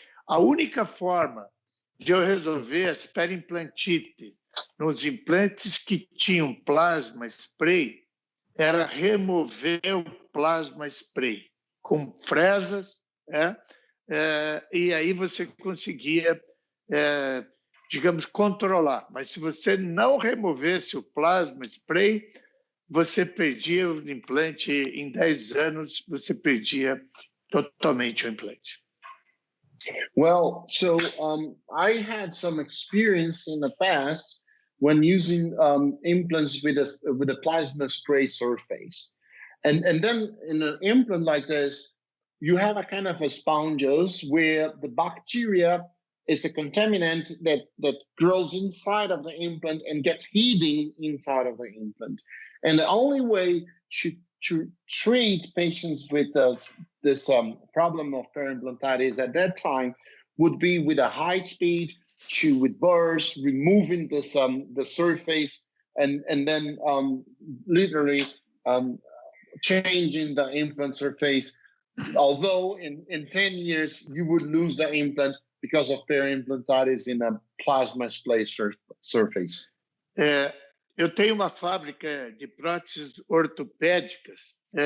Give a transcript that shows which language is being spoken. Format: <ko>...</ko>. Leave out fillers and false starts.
<pt>A única forma de eu resolver as periimplantite nos implantes que tinham plasma spray era remover o plasma spray com fresas, e aí você conseguia, digamos, controlar. Mas se você não removesse o plasma spray, você perdia o implante em 10 anos, você perdia totalmente o implante.</pt> <en>Well, so I had some experience in the past when using implants with a plasma spray surface, and then in an implant like this, you have a kind of a sponges where the bacteria is a contaminant that grows inside of the implant and gets hidden inside of the implant, and the only way to treat patients with this problem of periodontitis at that time would be with a high speed with burrs, removing the surface, and then literally changing the implant surface. Although in 10 years you would lose the implant because of periodontitis in a plasma spray surface.</en> <pt>Eu tenho uma fábrica de próteses ortopédicas.</pt>